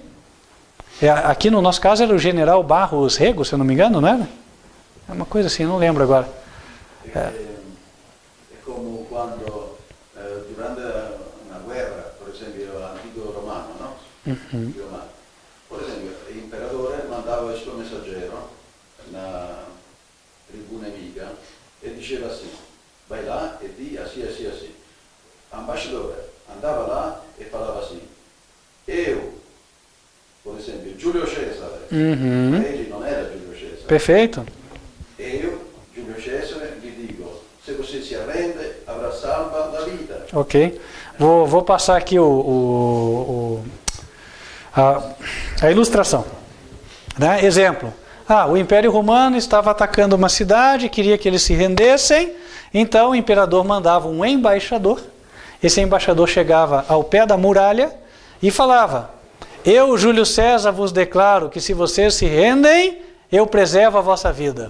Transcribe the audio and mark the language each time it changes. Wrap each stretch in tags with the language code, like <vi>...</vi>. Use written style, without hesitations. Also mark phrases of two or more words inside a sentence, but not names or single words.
<pt>Aqui no nosso caso era o general Barros Rego, se eu não me engano, não era? É uma coisa assim, não lembro agora. É como quando, durante uma guerra, por exemplo, antigo romano, no? Uhum. Por exemplo,</pt> <it>il imperatore mandava il suo messaggero na tribù nemica e diceva assim:</it> <pt>vai lá</pt> <it>e di</it> <pt>assim, assim, assim.</pt> <it>Ambasciatore andava</it> <pt>lá e falava assim: eu, por exemplo, Giulio Cesare, Uhum. ele não era Giulio Cesare. Perfeito. Eu,</pt> <it>Giulio Cesare, gli dico:</it> <pt>se você se arrende,</pt> <it>avrà salva la vita.</it> <pt>Ok. Vou passar aqui a ilustração. Né? Exemplo. O Império Romano estava atacando uma cidade, queria que eles se rendessem, então o imperador mandava um embaixador. Esse embaixador chegava ao pé da muralha e falava: eu, Júlio César, vos declaro que se vocês se rendem, eu preservo a vossa vida.</pt>